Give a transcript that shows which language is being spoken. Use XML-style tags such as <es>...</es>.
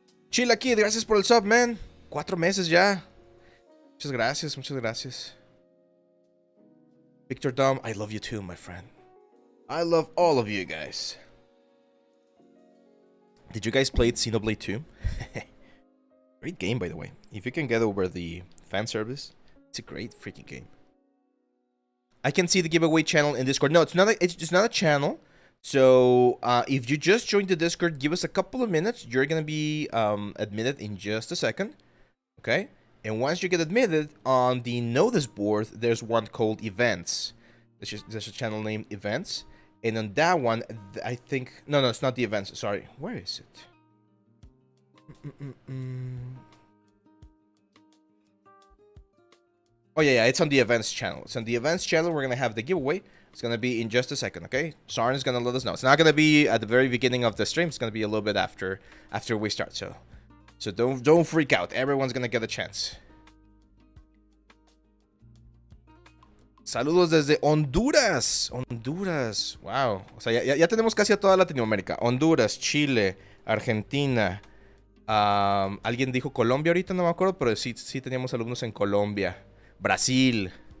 <es>Chila Kid, gracias por el sub, man. 4 meses ya. Muchas gracias, muchas gracias.</es> <en>Victor Dom, I love you too, my friend. I love all of you guys. Did you guys play Xenoblade 2? Great game, by the way. If you can get over the fan service, it's a great freaking game. I can see the giveaway channel in Discord. No, it's not a channel. So if you just joined the Discord, give us a couple of minutes. You're gonna be admitted in just a second. Okay? And once you get admitted, on the notice board, there's one called Events. There's a channel named Events. And on that one, I think... No, it's not the Events. Sorry. Where is it? Oh, yeah, it's on the Events channel. It's on the Events channel. We're going to have the giveaway. It's going to be in just a second, okay? Sarn is going to let us know. It's not going to be at the very beginning of the stream. It's going to be a little bit after we start. So So don't freak out. Everyone's gonna get a chance.</en> <es>Saludos desde Honduras. Honduras. Wow. O sea, ya tenemos casi a toda Latinoamérica. Honduras, Chile, Argentina. Alguien dijo Colombia ahorita, no me acuerdo, pero sí teníamos alumnos en Colombia. Brasil.</es>